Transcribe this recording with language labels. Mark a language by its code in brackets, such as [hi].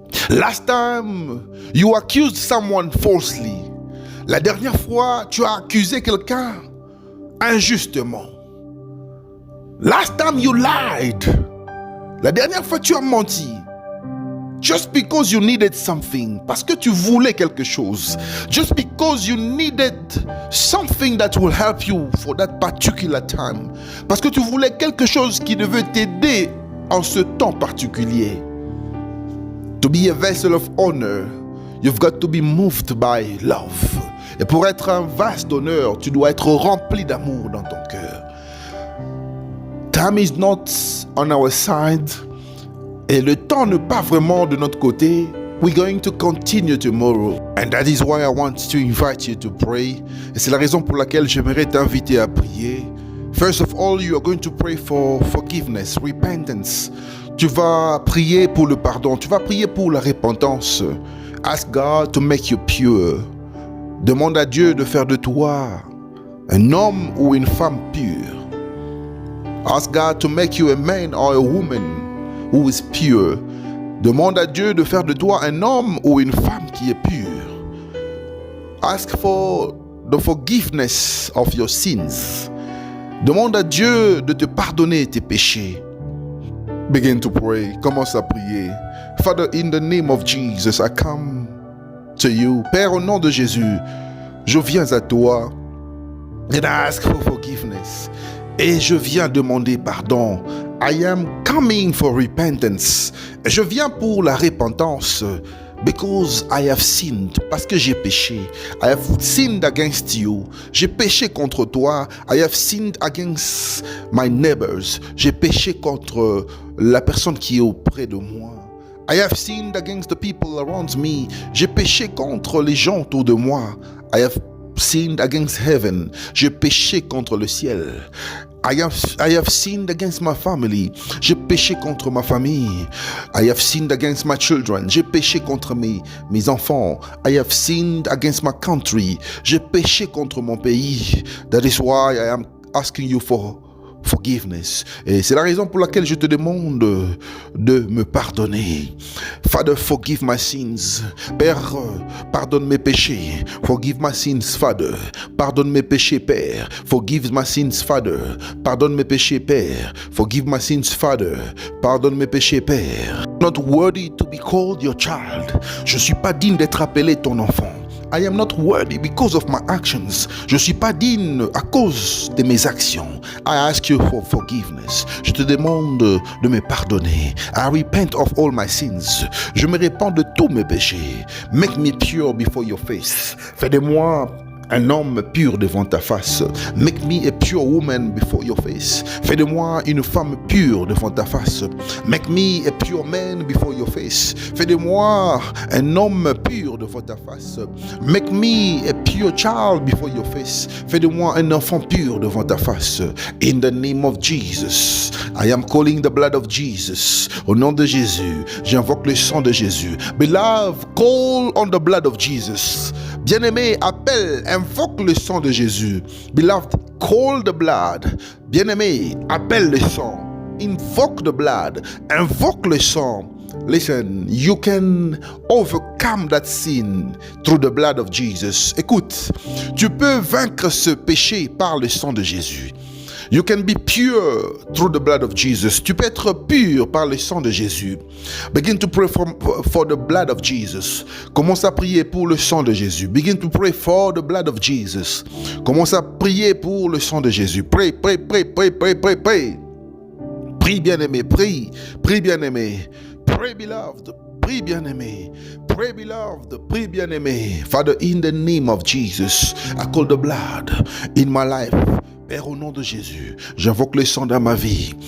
[en] Last time you accused someone falsely. [fr] La dernière fois, tu as accusé quelqu'un injustement. [en] Last time you lied. [fr] La dernière fois, tu as menti. [en] Just because you needed something. [fr] Parce que tu voulais quelque chose. [en] Just because you needed something that will help you for that particular time. [fr] Parce que tu voulais quelque chose qui devait t'aider en ce temps particulier. [en] To be a vessel of honor, you've got to be moved by love. [fr] Et pour être un vase d'honneur, tu dois être rempli d'amour dans ton cœur. [en] Time is not on our side. [fr] Et le temps n'est pas vraiment de notre côté. [en] We're going to continue tomorrow. And that is why I want to invite you to pray. [fr] Et c'est la raison pour laquelle j'aimerais t'inviter à prier. [en] First of all, you are going to pray for forgiveness, repentance. [fr] Tu vas prier pour le pardon. Tu vas prier pour la repentance. [en] Ask God to make you pure. [fr] Demande à Dieu de faire de toi un homme ou une femme pure. [en] Ask God to make you a man or a woman who is pure. [fr] Demande à Dieu de faire de toi un homme ou une femme qui est pure. [en] Ask for the forgiveness of your sins. [fr] Demande à Dieu de te pardonner tes péchés. [en] Begin to pray. [fr] Commence à prier. [en] Father, in the name of Jesus, I come to you. [fr] Père, au nom de Jésus, je viens à toi. [en] And I ask for forgiveness. [fr] Et je viens demander pardon. [en] I am coming for repentance. [fr] Je viens pour la repentance. [en] Because I have sinned, [fr] parce que j'ai péché. [en] I have sinned against you. [fr] J'ai péché contre toi. [en] I have sinned against my neighbors. [fr] J'ai péché contre la personne qui est auprès de moi. [en] I have sinned against the people around me. [fr] J'ai péché contre les gens autour de moi. [en] I have sinned against heaven. [fr] J'ai péché contre le ciel. [en] I have sinned against my family. [fr] J'ai péché contre ma famille. [en] I have sinned against my children. [fr] J'ai péché contre mes enfants. [en] I have sinned against my country. [fr] J'ai péché contre mon pays. [en] That is why I am asking you for forgiveness. [fr] Et c'est la raison pour laquelle je te demande de me pardonner. [en] Father, forgive my sins. [fr] Père, pardonne mes péchés. [en] Forgive my sins, Father. [fr] Pardonne mes péchés, Père. [en] Forgive my sins, Father. [fr] Pardonne mes péchés, Père. [en] Forgive my sins, Father. [fr] Pardonne mes péchés, Père. [en] Not worthy to be called your child. [fr] Je suis pas digne d'être appelé ton enfant. [en] I am not worthy because of my actions. [fr] Je suis pas digne à cause de mes actions. [en] I ask you for forgiveness. [fr] Je te demande de me pardonner. [en] I repent of all my sins. [fr] Je me répands de tous mes péchés. [en] Make me pure before your face. [fr] Fais de moi un homme pur devant ta face. [en] Make me a pure woman before your face. [fr] Fais de moi une femme pure devant ta face. [en] Make me a pure man before your face. [fr] Fais de moi un homme pur devant ta face. [en] Make me a pure child before your face. [fr] Fais de moi un enfant pur devant ta face. [en] In the name of Jesus, I am calling the blood of Jesus. [fr] Au nom de Jésus, j'invoque le sang de Jésus. [en] Beloved, call on the blood of Jesus. [fr] Bien-aimé, appelle, invoque le sang de Jésus. [en] Beloved, call the blood. [fr] Bien-aimé, appelle le sang. [en] Invoke the blood. [fr] Invoque le sang. [en] Listen, you can overcome that sin through the blood of Jesus. [fr] Écoute, tu peux vaincre ce péché par le sang de Jésus. [en] You can be pure through the blood of Jesus. [fr] Tu peux être pur par le sang de Jésus. [en] Begin to pray for the blood of Jesus. [fr] Commence à prier pour le sang de Jésus. [en] Begin to pray for the blood of Jesus. [fr] Commence à prier pour le sang de Jésus. [en] Pray, pray, pray, pray, pray, pray, pray. [fr] Prie bien-aimé, prie, prie bien-aimé. [en] Pray beloved. [fr] Prie bien-aimé, [en] pray beloved, [fr] prie bien-aimé. [en] Father, in the name of Jesus, I call the blood in my life. [fr] Père, au nom de Jésus, j'invoque le sang dans ma vie.